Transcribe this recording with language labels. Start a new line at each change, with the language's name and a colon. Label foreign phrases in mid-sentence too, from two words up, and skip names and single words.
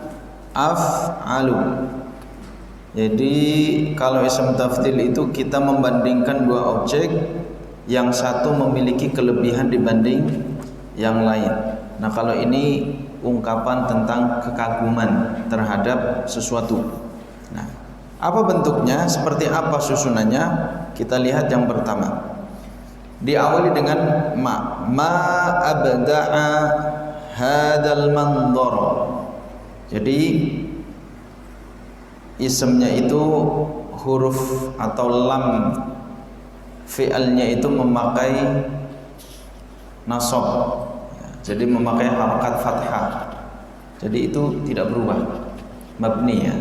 Indonesian: Jadi kalau
Arabic: اسم تفضيل
Indonesian: itu kita membandingkan dua objek, yang satu memiliki kelebihan dibanding yang lain. Nah, kalau ini ungkapan tentang kekaguman terhadap sesuatu. Nah, apa bentuknya? Seperti apa susunannya? Kita lihat yang pertama. Diawali dengan
Arabic: ما أبدع هذا المنظر.
Indonesian: Jadi isimnya itu huruf atau lam fi'alnya itu memakai nasab. Jadi memakai
Arabic: حركة فتحة.
Indonesian: Jadi itu tidak berubah. Mabni, ya.